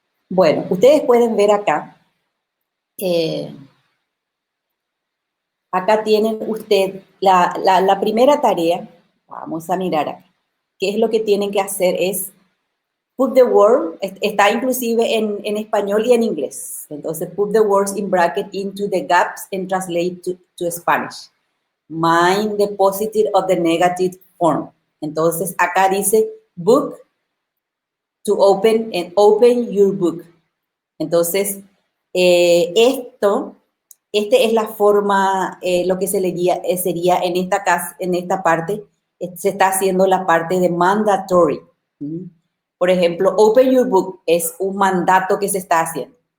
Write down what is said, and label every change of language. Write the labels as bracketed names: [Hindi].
[Spanish] Bueno, ustedes pueden ver acá, acá tienen usted la primera tarea. Vamos a mirar acá. ¿Qué es lo que tienen que hacer? Es [English] put the word, [Spanish] está inclusive en español y en inglés. [English] Entonces, put the words in bracket into the gaps and translate to Spanish. Mind the positive of the negative form. [Spanish] Entonces, acá dice [English] book to open and open your book. [Spanish] Entonces, esta es la forma, lo que sería en esta parte, se está haciendo la parte de mandatory. Por ejemplo, [English] open your book [Spanish] es un mandato que se está haciendo.